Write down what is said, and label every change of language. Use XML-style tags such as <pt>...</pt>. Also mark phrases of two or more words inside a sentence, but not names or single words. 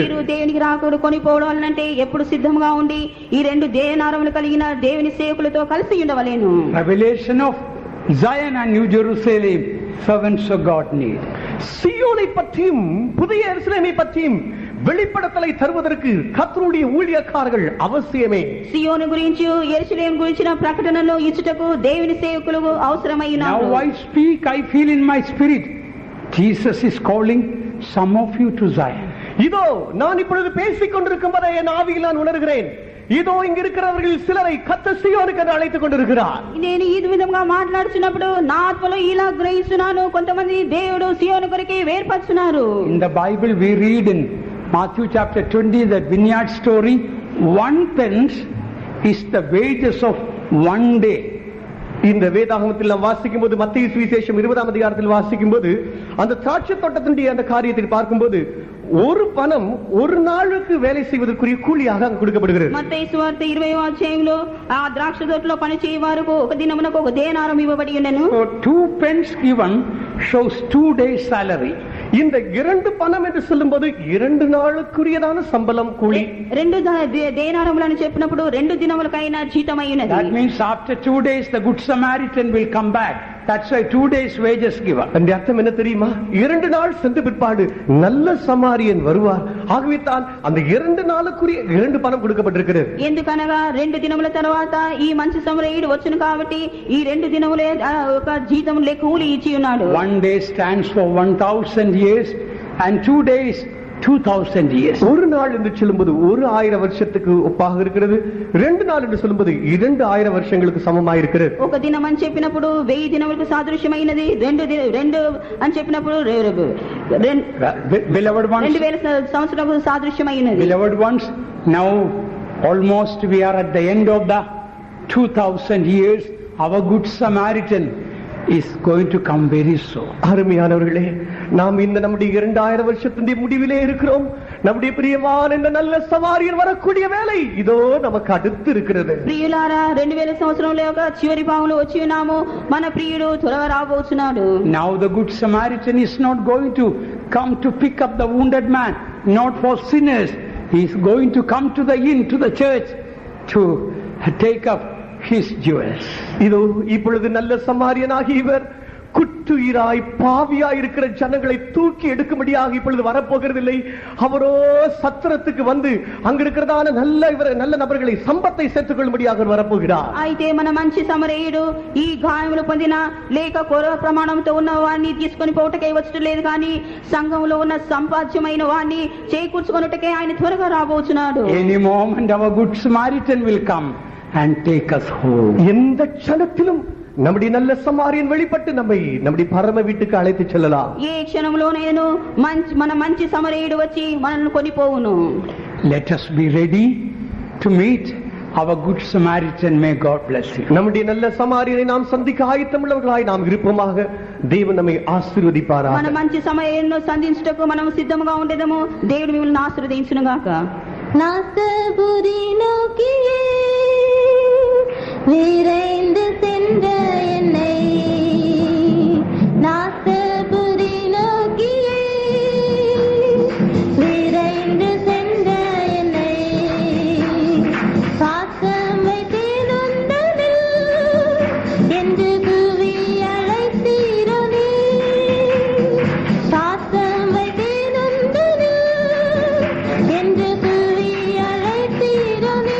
<te>మీరు దేవునికి రాకూడదు కొనిపోవాలంటే ఎప్పుడు సిద్ధంగా ఉండి ఈ 2 దేనారములు కలిగిన దేవుని సేవకులతో కలిసి ఉండవలెను.</te> <en>Revelation of Zion and New Jerusalem servants of God need.</en> <ta>சியோனை பற்றியும் புதிய எருசலேமை பற்றியும் வெளிப்படுத்தலை தருவதற்கு கர்த்தருடைய ஊழியக்காரர்கள் அவசியமே.</ta> <te>సియోను గురించి యెరూషలేము గురించిన ప్రకటనలో ఇచ్చుటకు దేవుని సేవకులు అవసరమైనారు.</te> <en>Now I speak, I feel in my spirit Jesus is calling some of you to Zion.</en> <ta>இதோ நான் இப்பொழுது பேசிக் கொண்டிருக்கும் போதே என் ஆவியில் நான் உணர்கிறேன், இதோ இங்க இருக்கிறவர்கள் சிலரை கர்த்தர் சீயோனுக்கு அழைத்துக் கொண்டிருக்கிறார்.</ta> <te>నేను ఈ విధంగా మాట్లాడుతున్నప్పుడు నా ఆత్మలో ఇలా గ్రహిస్తున్నాను, కొంతమంది దేవుడు సియోను కొరకు వేర్పరుచున్నారు.</te> <en>In the Bible we read in Matthew chapter 20, the vineyard story, 1 pence is the wages of 1 day.</en> <ta>இந்த வேதாகமத்தில் நாம் வாசிக்கும் போது, மத்தேயு சுவிசேஷம் 20ஆம் அதிகாரத்தில் வாசிக்கும் போது, அந்த திராட்சை தோட்டத்தினுடைய அந்த காரியத்தை பார்க்கும்போது, ஒரு பணம் ஒரு நாளுக்கு வேலை செய்வதற்குரிய கூலியாக அங்கு கொடுக்கப்படுகிறது.</ta> <te>మత్తయి సువార్త 20వ అధ్యాయంలో ఆ ద్రాక్ష తోటలో పని చేయవారికి ఒక దినమునకు ఒక దేనారం ఇవ్వబడి ఉండెను.</te> <en>So 2 pence given shows 2 days salary.</en> <ta>இந்த 2 பணம் என்று சொல்லும்போது 2 நாளுக்குரியதான சம்பளம் கூலி.</ta> <te>2 దేనారములను చెప్పినప్పుడు 2 దినములకైనా జీతం అయినది.</te> <en>That means after 2 days the good Samaritan will come back. That's why 2 days wages given.</en> <ta>அந்த அர்த்தம் என்ன தெரியுமா? 2 நாள் சென்ற பிற்பாடு நல்ல சமாரியன் வருவார். ஆகவே தான் அந்த 2 நாளுக்குரிய 2 பணம் கொடுக்கப்பட்டிருக்கிறது.</ta> <te>ఎందుకనగా 2 దినముల తర్వాత ఈ మంచి సమరయుడు వచ్చును కాబట్టి ఈ 2 దినములే ఒక జీతం కూలి ఇచ్చి ఉన్నాడు.</te> <en>1 day stands for 1000 years and 2 days 2000 years.</en> <ta>ஒரு நாள் என்று சொல்லும்போது 1000 வருஷத்துக்கு ஒப்பாக இருக்கிறது. 2 நாள் என்று சொல்லும்போது 2000 வருஷங்களுக்கு சமமாக இருக்கிறது.</ta> <te>ఒక దినం అని చెప్పినప్పుడు 1000 దినములకు సాదృశ్యమైనది. 2 అని చెప్పినప్పుడు</te> <en>Beloved ones,</en> <te>2000 సంవత్సరాలకు సాదృశ్యమైనది.</te> <en>beloved ones, now almost we are at the end of the 2000 years. Our good Samaritan is going to come very soon.</en> <ta>அருமையானவர்களே, நாம் இந்த நம்முடைய 2000 வருஷத்தின் முடிவிலே இருக்கிறோம். நம்முடைய பிரியமான இந்த நல்ல சமாரியன் வரக்கூடிய வேலை இதோ நமக்கு அடுத்து இருக்கிறது.</ta> <te>ప్రియులారా 2000 సంవత్సరంలో ఒక చివరి భాగంలో వచ్చి ఉన్నాము. మన ప్రియుడు త్వరగా రాబోతున్నాడు.</te> <en>Now the good Samaritan is not going to come to pick up the wounded man, not for sinners. He is going to come to the inn, to the church, to take up his jewels.</en> <ta>இதோ இப்பொழுது நல்ல சமாரியனாகி இவர் குற்றுயிராய் பாவியாய் இருக்கிற ஜனங்களை தூக்கி எடுக்கும்படியாக இப்பொழுது வரப்போகிறதில்லை. அவரோ சத்திரத்துக்கு வந்து அங்க இருக்கிறதான நல்ல நபர்களை சம்பத்தை சேர்த்துக் கொள்ளும்படியாக வரப்போகிறார்.</ta> <te>అయితే మన మంచి సమరయుడు ఈ గాయములు పొందిన లేక కొర ప్రమాణంతో ఉన్న వారిని తీసుకొని పోవటకై వచ్చటం లేదు, కానీ సంఘంలో ఉన్న సంపాద్యమైన వారిని చేకూర్చుకొనుటకై ఆయన త్వరగా రాబోతున్నాడు.</te> <en>Any moment our good Samaritan will come and take us home.</en> <ta>எந்த க்ஷணத்திலும் நம்முடைய நல்ல சமாரியன் வெளிப்பட்டு நம்முடைய பரம வீட்டுக்கு அழைத்து செல்லலாம்.</ta> <te>ఏ క్షణంలోనైనా మన మంచి సమరయుడు వచ్చి మనల్ని కొనిపోవును.</te> <en>Let us be ready to meet our good Samaritan. May God bless you.</en> <ta>நம்முடைய நல்ல சமாரியனை நாம் சந்திக்க ஆயத்தமுள்ளவர்களாய் நாம் இருப்போமாக. தேவன் நம்மை ஆசீர்வதிப்பாராக.</ta> <te>మన మంచి సమరయుడిని సంధించుటకు మనం సిద్ధంగా ఉండేదము. దేవుడు మిమ్మల్ని ఆశీర్వదించును గాక.</te> <ta>நாசபுரி நோக்கியே விரைந்து சென்ற என்னை, நாசபுரி நோக்கியே விரைந்து சென்ற என்னை, பாசம் வைத்தேன் உந்தனில் என்று கூவி அழைத்தீரனே, பாசம் வைத்தேன் உந்தனில் என்று கூவி அழைத்தீரனே.</ta>